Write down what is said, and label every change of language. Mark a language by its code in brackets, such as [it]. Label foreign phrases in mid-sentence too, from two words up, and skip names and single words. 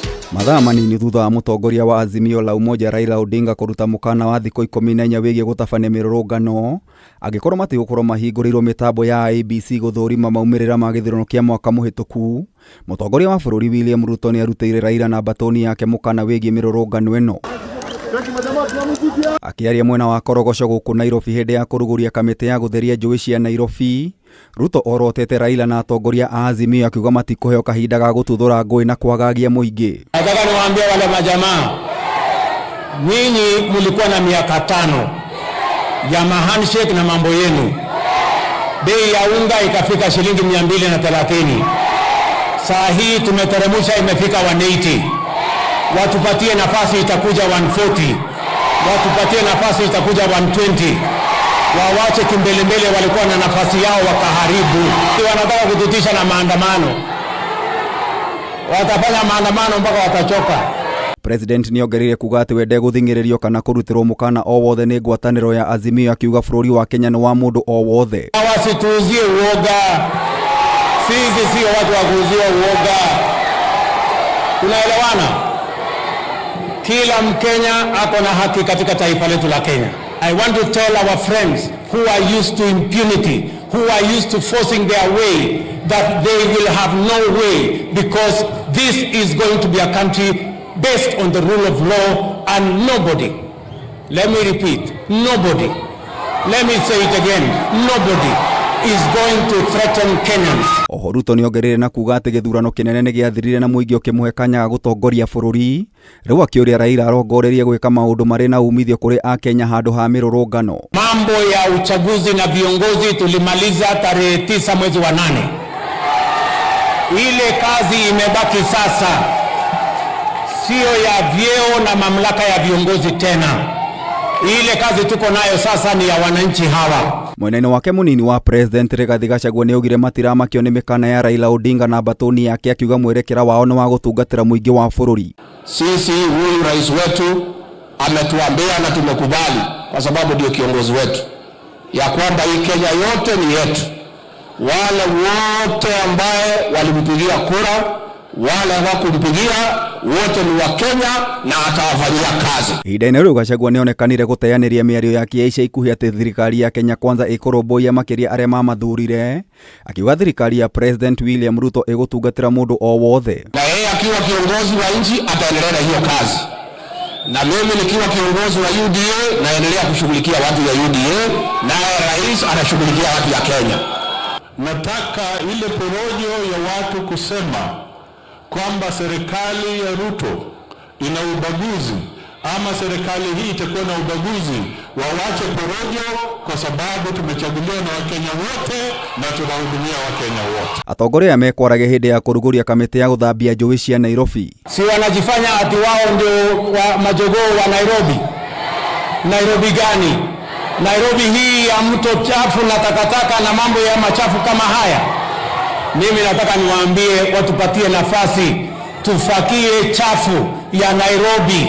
[ki] Mathaa manini thutha wa mũtongoria wa Azimio la Umoja Raila Odinga kũruta mũkana wa thikũ 14 wĩgiĩ gũtabania mĩrũrũngano, angĩkorwo matigũkorwo mahingũrĩirwo mĩtambo ya IEBC gũthũrima maumĩrĩra ma gĩthurano kĩa mwaka mũhĩtũku, mũtongoria wa bũrũri William Ruto nĩarutĩire Raila na mbatoni yake mũkana wĩgiĩ mĩrũrũngano ĩno. Akĩaria mwena wa Korogoco gũkũ Nairobi hĩndĩ ya kũrugũria kamĩtĩ ya gũtheria njũĩ cia Nairobi, Ruto orotete Raila na atongoria a Azimio akiuga matikũheo kahinda ga gũtuthũra ngũĩ na kwagagia mũingĩ. [sw] Nataka niwaambie wale majamaa, nyinyi mlikuwa na miaka 5 ya handshake na mambo yenu. Bei ya unga ikafika shilingi 230. Saa hii tumeteremsha imefika 180. Watupatie nafasi itakuja 140. Watupatie nafasi itakuja 120. Wawache kimbelembele walikuwa na nafasi yao wakaharibu. Wanataka kututisha na maandamano. Watafanya maandamano mpaka watachoka. [ki] President niongereire kuga atĩ we ndegũthing'ĩrĩrio kana kũrutĩrwo mũkana o wothe nĩ ngwatanĩro ya Azimio, akiuga bũrũri wa Kenya nĩ wa mũndũ o wothe. [sw] Wasituuzie uoga. Sisi sio watu wa kuuzia uoga. Tunaelewana? Kila Mkenya ako na haki katika taifa letu la Kenya. [en] I want to tell our friends who are used to impunity, who are used to forcing their way, that they will have no way, because this is going to be a country based on the rule of law, and nobody, let me repeat, nobody, let me say it again, nobody is going to threaten Kenyans. [ki] Oho Ruto niongereire na kuga atĩ gĩthurano kĩnene nĩ gĩathirire na mũingĩ ũkĩmũhe kanya ga gũtongoria bũrũri, rĩu akĩũria Raila arongorerie gwĩka maũndũ marĩ na umithio kũrĩ Akenya handũ ha mĩrũrũngano. [sw] Mambo ya uchaguzi na viongozi tulimaliza tarehe 9 mwezi wa 8. Ile kazi imebaki sasa sio ya vyeo na mamlaka ya viongozi tena. Ile kazi tuko nayo sasa ni ya wananchi hawa. [ki] Mwena wake munini wa President Rigathi Gachagua nĩaugire matiramakio nĩ mĩkana ya Raila Odinga na mbatoni yake, akiuga mwerekera wao nĩ wa gũtungatĩra mũingĩ wa bũrũri. [sw] Sisi huyu rais wetu ametuambia na tumekubali, kwa sababu ndio kiongozi wetu, ya kwamba hii Kenya yote ni yetu. Wale wote ambaye walimpigia kura, wale hawakumpigia, wote ni wa Kenya na atawafanyia kazi. [ki] Ihinda-inĩ rĩu Gachagua nĩonekanire gũteanĩria mĩario yake ya ica ikuhĩ atĩ thirikari ya Kenya Kwanza ĩkũrũmbũiya makĩria arĩa mamathurire, akiuga thirikari ya President William Ruto ĩgũtungatĩra mũndũ o wothe. [sw] Na yeye akiwa kiongozi wa nchi ataendelea na hiyo kazi, na mimi nikiwa kiongozi wa UDA naendelea kushughulikia watu ya UDA, naye rais anashughulikia watu ya Kenya. Nataka ile porojo ya watu kusema kwamba serikali ya Ruto ina ubaguzi ama serikali hii itakuwa na ubaguzi, wawache porojo, kwa sababu tumechaguliwa na Wakenya wote na tunahudumia Wakenya wote. [ki] Atongoria mekwaragia hĩndĩ ya kũrugũria kamĩtĩ ya gũthambia njũĩ cia Nairobi. [sw] Si wanajifanya ati wao ndio majogoo wa Nairobi. Nairobi gani? Nairobi hii ya mto chafu na takataka na mambo ya machafu kama haya. Mimi nataka niwaambie watupatie nafasi tufakie chafu ya Nairobi.